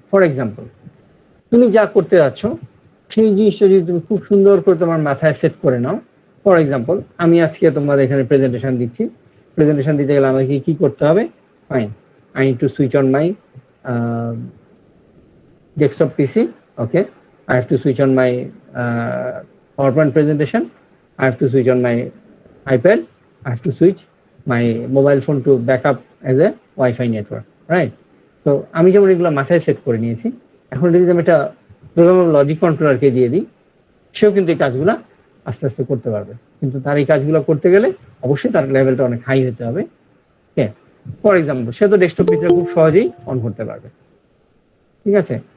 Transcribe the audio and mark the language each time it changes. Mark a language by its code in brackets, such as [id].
[bn] For example, তুমি যা করতে যাচ্ছ সেই জিনিসটা যদি তুমি খুব সুন্দর করে তোমার মাথায় সেট করে নাও। ফর এক্সাম্পল, আমি আজকে তোমাদের এখানে প্রেজেন্টেশন দিচ্ছি, প্রেজেন্টেশন দিতে গেলে আমাকে কি করতে হবে? [en] Fine, I need to switch on my desktop PC. Okay, I have to switch on my PowerPoint presentation. I have to switch on my iPad. I have to switch my mobile phone to backup as a Wi-Fi network, right? [bn] তো আমি যেমন এগুলো মাথায় set করে নিয়েছি, এখন যদি আমি একটা প্রোগ্রামেবল লজিক কন্ট্রোলারকে দিয়ে দিই, সেও কিন্তু এই কাজগুলা আস্তে আস্তে করতে পারবে। কিন্তু তার এই কাজগুলো করতে গেলে অবশ্যই তার লেভেলটা অনেক হাই হতে হবে। হ্যাঁ, ফর এক্সাম্পল সে তো ডেস্কটপ পিসিটা খুব সহজেই অন করতে পারবে, ঠিক আছে?